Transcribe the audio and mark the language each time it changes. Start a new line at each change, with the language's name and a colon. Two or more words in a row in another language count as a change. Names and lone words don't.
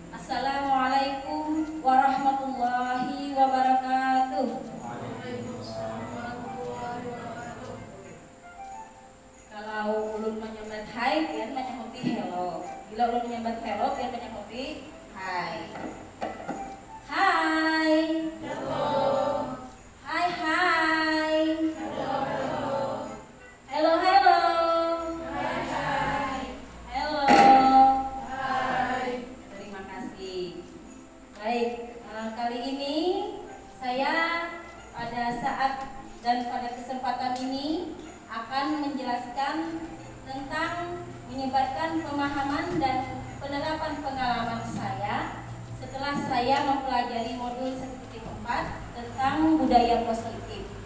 Arabic: السلام عليكم ورحمة الله وبركاته.
Banjar: Kalau ulun menyambat hai, pian menyambat hello. Bila ulun menyambat hello, pian menyambat hai. Hai. Hello. Hai hai. Hello, hello. Hello hello. Hai, hai. Hello. Hai.
Indonesian: Terima kasih. Baik, kali ini saya pada saat dan pada kesempatan ini akan menjelaskan tentang menyebarkan pemahaman dan penerapan pengalaman saya setelah saya mempelajari modul 1.4 tentang budaya positif.